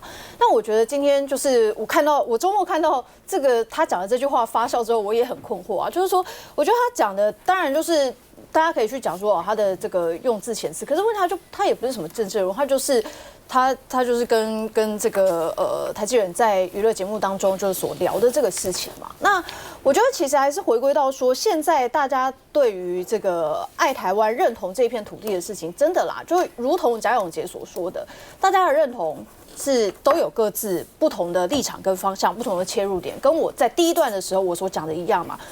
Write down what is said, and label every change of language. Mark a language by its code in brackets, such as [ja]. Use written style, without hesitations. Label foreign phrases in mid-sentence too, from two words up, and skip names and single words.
[zh] 那我覺得今天就是我周末看到這個他講的這句話發酵之後，我也很困惑啊，就是說我覺得他講的當然就是。大家可以去講說他的這個用字遣詞，可是問題他也不是什麼政治人物，他就是跟這個台志源在娛樂節目當中就是所聊的這個事情嘛。那我覺得其實還是回歸到說，現在大家對於這個愛台灣、認同這片土地的事情，真的啦，就如同賈永婕所說的，大家的認同是都有各自不同的立場跟方向、不同的切入點，跟我在第一段的時候我所講的一樣嘛。